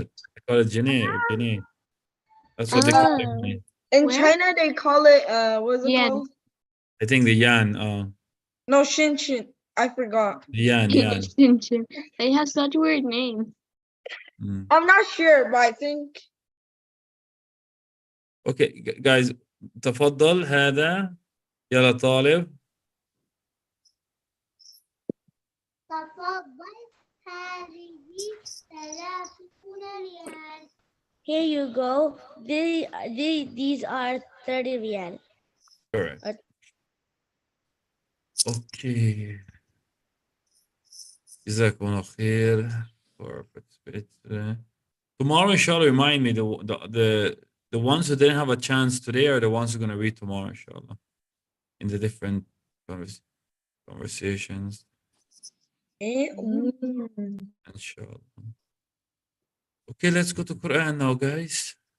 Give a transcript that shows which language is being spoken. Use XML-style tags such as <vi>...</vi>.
<en>They call it Guinea or Guinea. That's what they call their money. In Where? China, they call it what's it Yen. called? I think the yan, No, Shin. I forgot. the yan. They have such weird names. Mm. I'm not sure, but I think. Okay, guys,</en> <ar>تفضل هذا يلا طالب. تفضل هذه 30 ريال.</ar> <en>Here you go. These are 30 riyal. Correct. Okay.</en> <ar>جزاكم الله خير</ar> <en>for participating. Tomorrow, inshallah, remind me the ones who didn't have a chance today are the ones who are going to read tomorrow, inshallah, in the different conversations, inshallah. Okay, let's go to Quran now, guys.</en>